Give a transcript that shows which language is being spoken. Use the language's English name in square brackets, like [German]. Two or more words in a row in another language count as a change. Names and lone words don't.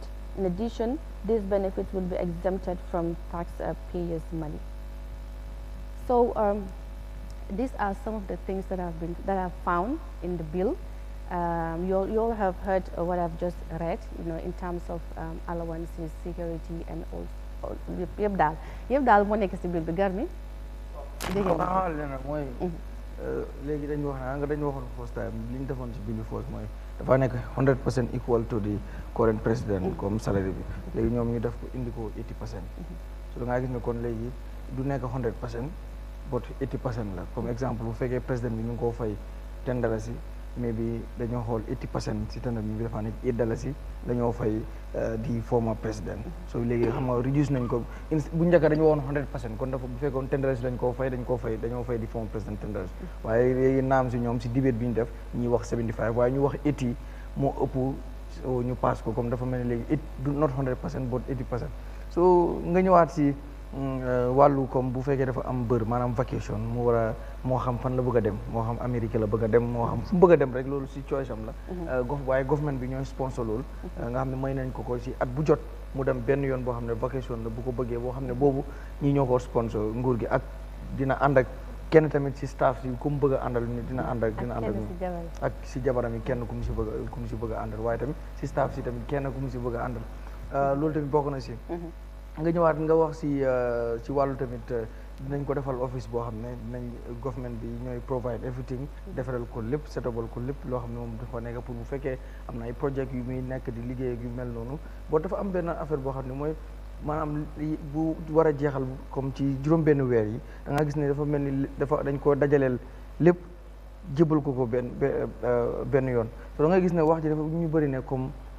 [English] In addition, these benefits will be exempted from taxpayers' money. So these are some of the things that I've found in the bill. You all have heard what I've just read, in terms of allowances, security, and all. [Wolof] Yëpp daal moo nekk ci biir bi gar mi. Léegi dañu wax nga dañu waxoon [English] first time [Wolof] li ñu defoon ci bill bi first mooy dafa nekk [English] 100% equal to the current president [Wolof] comme salary bi. Léegi ñoom ñu def ko indi ko 80%. So da ngaa gis ne kon léegi du nekk 100%, but 80% la. [French] Comme exemple [Wolof] bu fekkee président bi ñu ngi koo fay $10, maybe dañoo xool 80% si tanda bi dafa nekk $8 dañoo fay di [English] former president. [Wolof] So léegi xam nga reduce nañ ko bu njëkk dañu woon 100%, kon dafa bu fekkoon $10 dañoo fay di [English] former president [Wolof] $10. waaye léegi naam si ñoom si debate bi ñu def ñuy wax 75 waaye ñu wax 80 moo ëpp ñu pass ko comme dafa mel ni léegi [English] not 100% but 80%. [Wolof] So nga ñëwaat si wàllu comme bu fekkee dafa am bër maanaam vacation mu war a moo xam fan la bëgg a dem, moo xam Amérique la bëgg a dem, moo xam fu mu bëgg a dem rek loolu si choice am la. waaye government bi ñooy sponsor loolu nga xam ne may nañ ko si at bu jot mu dem benn yoon boo xam ne vacation la bu ko bëggee, boo xam ne boobu ñi ñoo ko sponsor nguur gi, ak dina ànd ak kenn tamit si staff si ku mu bëgg a àndal dina ànd ak ak si jabaram yi kenn ku mu si bëgg a àndal, waaye tamit si staff si tamit kenn ku mu si bëgg a àndal. Loolu tamit bokk na si nga ñëwaat nga wax si wàllu tamit dinañ ko defal office boo xam ne dinañ government bi ñooy [English] provide everything [Wolof] defaral ko lépp setabal ko lépp loo xam ne moom dafa nekk pour bu fekkee am na ay project yu muy nekk di liggéey ak yu mel noonu boo dafa am benn affaire boo xam ne mooy maanaam bu war a jeexal comme ci juróom-benn weer yi da nga gis ne dafa mel ni dañ ko dajaleel lépp jébal ko benn yoon so da nga gis ne wax ji dafa ñu bëri ne comme